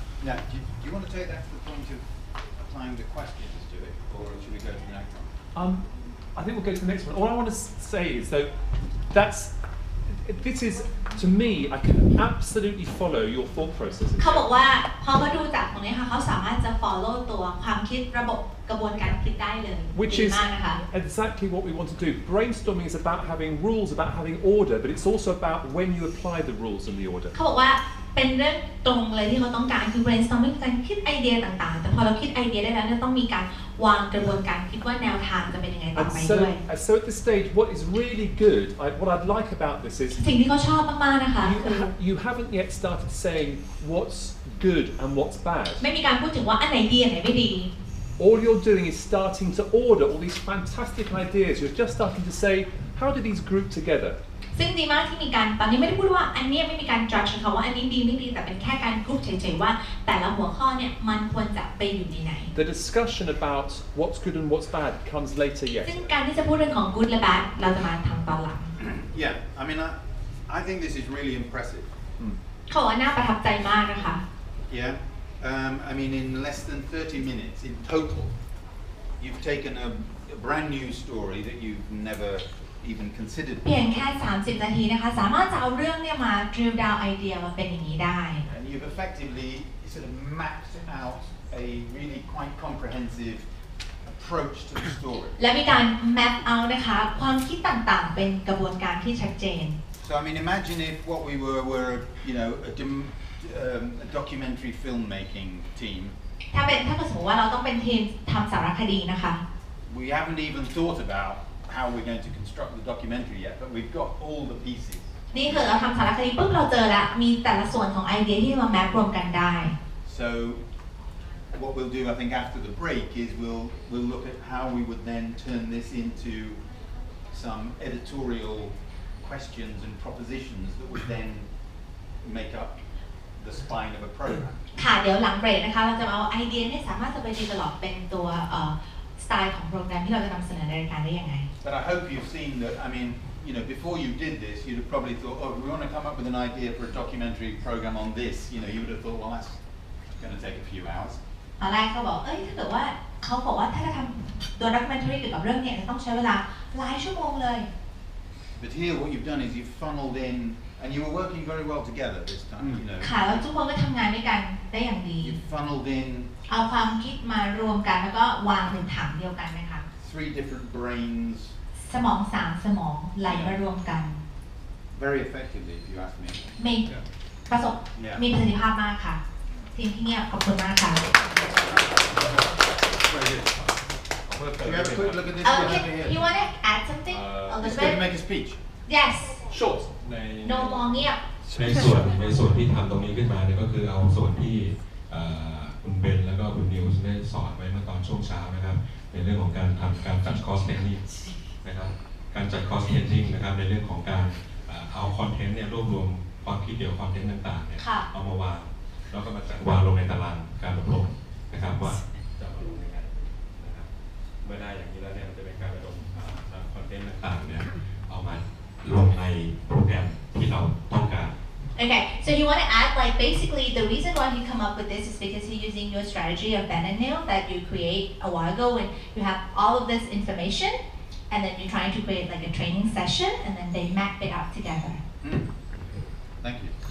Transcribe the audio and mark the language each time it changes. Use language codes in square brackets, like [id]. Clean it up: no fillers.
[en] Now, do you want to take that to the point of applying the questions to it, or should we go to the next one? I think we'll go to the next one. All I want to say is, though, this is, to me, I can absolutely follow your thought process. [th] เขาบอกว่าพอเขาดูจากตรงนี้ค่ะเขาสามารถจะ follow ตัวความคิดระบบกระบวนการคิดได้เลย [en] Which is exactly what we want to do. Brainstorming is about having rules, about having order, but it's also about when you apply the rules and the order. [th] เขาบอกว่าเป็นเรื่องตรงเลยที่เขาต้องการคือ brainstorming การคิดไอเดียต่างๆแต่พอเราคิดไอเดียได้แล้วเนี่ยต้องมีการวางกระบวนการคิดว่าแนวทางจะเป็นยังไงต่อไปด้วย [en] So at this stage, what is really good, what I'd like about this is [th] สิ่งที่เขาชอบมากๆนะคะคือ [en] you haven't yet started saying what's good and what's bad. [th] ไม่มีการพูดถึงว่าอันไหนดีอันไหนไม่ดี [en] All you're doing is starting to order all these fantastic ideas. You're just starting to say, how do these group together? [th] ซึ่งดีมากที่มีการตอนนี้ไม่ได้พูดว่าอันนี้ไม่มีการ judge เขาว่าอันนี้ดีไม่ดีแต่เป็นแค่การกรุ๊ปเฉยๆว่าแต่ละหัวข้อเนี่ยมันควรจะไปอยู่ในไหน [en] The discussion about what's good and what's bad comes later yet. [th] ซึ่งการที่จะพูดเรื่องของ good และ bad เราจะมาทำตอนหลัง [en] Yeah, I mean, I think this is really impressive. [th] เขาว่าน่าประทับใจมากนะคะ [en] Yeah, I mean, in less than 30 minutes in total, you've taken a brand new story that you've never even considered. [th] เพียงแค่30 นาทีนะคะสามารถจะเอาเรื่องเนี่ยมา [en] drill down [th] ไอเดียมาเป็นอย่างนี้ได้ [en] And you've effectively sort of mapped out a really quite comprehensive approach to the story. [th] และมีการ [en] map out [th] นะคะความคิดต่างๆเป็นกระบวนการที่ชัดเจน [en] So I mean, imagine if what we were you know, a documentary filmmaking team. [th] ถ้าเกิดสมมติว่าเราต้องเป็นทีมทำสารคดีนะคะ [en] We haven't even thought about how we're going to construct the documentary yet, but we've got all the pieces. [th] นี่คือเราทำสารคดีปุ๊บเราเจอแล้วมีแต่ละส่วนของไอเดียที่มาแมปรวมกันได้ [en] So what we'll do, I think, after the break is we'll look at how we would then turn this into some editorial questions and propositions that would then make up the spine of a program. [th] ค่ะเดี๋ยวหลังเบรกนะคะเราจะเอาไอเดียที่สามารถจะไป develop เป็นตัวสไตล์ของโปรแกรมที่เราจะนำเสนอในรายการได้ยังไง [en] But I hope you've seen that. I mean, you know, before you did this, you'd have probably thought, oh, we want to come up with an idea for a documentary program on this. You know, you would have thought, well, that's going to take a few hours. [th] ตอนแรกเขาบอกถ้าเกิดว่าเขาบอกว่าถ้าจะทำตัว documentary เกี่ยวกับเรื่องนี้จะต้องใช้เวลาหลายชั่วโมงเลย [en] But here, what you've done is you've funneled in, and you were working very well together this time. You know. [th] ค่ะแล้วทุกคนก็ทำงานด้วยกันได้อย่างดี [en] You've funneled in [th] เอาความคิดมารวมกันแล้วก็วางเป็นถังเดียวกันนะคะ [en] 3 different brains. [th] สมอง3สมองไหลมารวมกัน [en] Very effectively, if you ask me. [th] มีประสิทธิภาพมากค่ะทีมที่เงียบขอบคุณมากค่ะ [en] We have a quick look at this one over here. You want to add something a He's little going to bit make a speech. Yes Short. No more [th] เงียบ ในส่วนที่ทำตรงนี้ขึ้นมาเนี่ยก็คือเอาส่วนที่คุณเบนแล้วก็คุณนิวส์ได้สอนไว้เมื่อตอนช่วงเช้านะครับในเรื่องของการจัดคอสเทนนิ่ง นะครับการจัดคอสเทนนิ่งนะครับในเรื่องของการเอาคอนเทนต์เนี่ยรวบรวมความคิดเกี่ยวกับคอนเทนต์ต่างๆเนี่ยเอามาวางแล้วก็มาจัดวางลงในตารางการอบรมนะครับว่าจะมาลงยังไงนะครับเมื่อได้อย่างนี้แล้วเนี่ยจะเป็นการระดมคอนเทนต์ต่างๆเนี่ยเอามาลงในโปรแกรมที่เราต้องการ [en] Okay, so you want to add like basically the reason why you come up with this is because you're using your strategy of Ben and Neil that you create a while ago when you have all of this information and then you're trying to create like a training session and then they map it out together. Thank you.